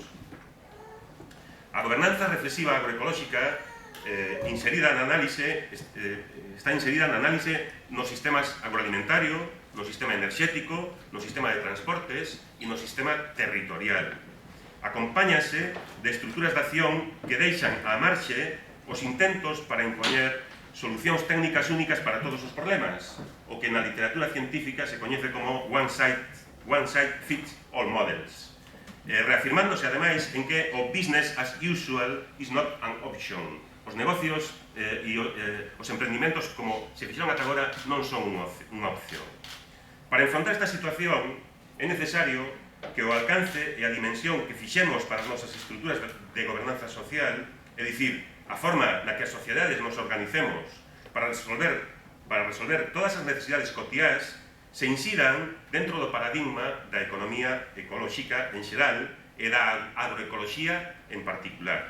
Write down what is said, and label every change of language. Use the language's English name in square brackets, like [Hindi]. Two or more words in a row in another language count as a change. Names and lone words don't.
[Galician] A gobernanza reflexiva agroecolóxica está inserida na análise nos sistemas agroalimentario, no sistema enerxético, no sistema de transportes e no sistema territorial. Acompáñase de estruturas de acción que deixan á marxe os intentos para impoñer solucións técnicas únicas para todos os problemas, o que na literatura científica se coñece como [English] one size fits all models, [Galician] reafirmándose ademais en que o [English] business as usual is not an option. [Galician] Os negocios e os emprendimentos, como se fixeron ata agora, non son unha opción. Para enfrontar esta situación é necesario que o alcance e a dimensión que fixemos para as nosas estruturas de gobernanza social, é dicir, a forma na que as sociedades nos organicemos para resolver todas as necesidades cotiás, se insidan dentro do paradigma da economía ecolóxica en xeral e da agroecoloxía en particular.